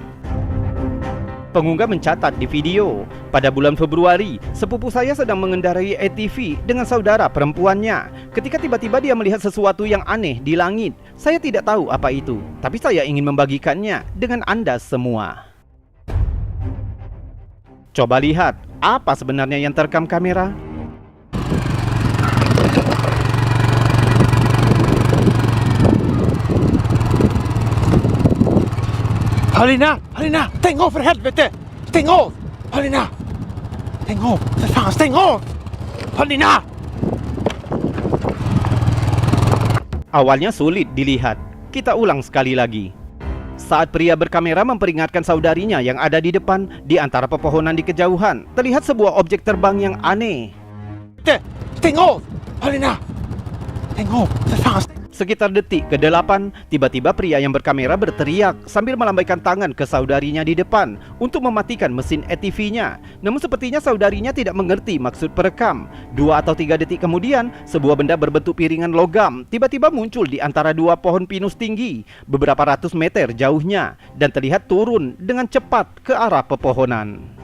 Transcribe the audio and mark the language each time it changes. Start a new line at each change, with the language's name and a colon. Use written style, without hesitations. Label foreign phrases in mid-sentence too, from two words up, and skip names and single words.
Indonesian: Pengunggah mencatat di video, pada bulan Februari, sepupu saya sedang mengendarai ATV dengan saudara perempuannya. Ketika tiba-tiba dia melihat sesuatu yang aneh di langit. Saya tidak tahu apa itu, tapi saya ingin membagikannya dengan Anda semua. Coba lihat, apa sebenarnya yang terekam kamera?
Swedish: Paulina! Paulina! Stäng av för helvete! Stäng av! Paulina! Stäng av! För fan, stäng av! Paulina!
Indonesian: Awalnya sulit dilihat. Kita ulang sekali lagi. Saat pria berkamera memperingatkan saudarinya yang ada di depan, di antara pepohonan di kejauhan, terlihat sebuah objek terbang yang aneh.
Swedish: Stäng av! Paulina! Stäng av! För fan, stäng.
Indonesian: Sekitar detik ke-8, tiba-tiba pria yang berkamera berteriak sambil melambaikan tangan ke saudarinya di depan untuk mematikan mesin ATV-nya. Namun sepertinya saudarinya tidak mengerti maksud perekam. 2 atau 3 detik kemudian, sebuah benda berbentuk piringan logam tiba-tiba muncul di antara 2 pohon pinus tinggi, beberapa ratus meter jauhnya, dan terlihat turun dengan cepat ke arah pepohonan.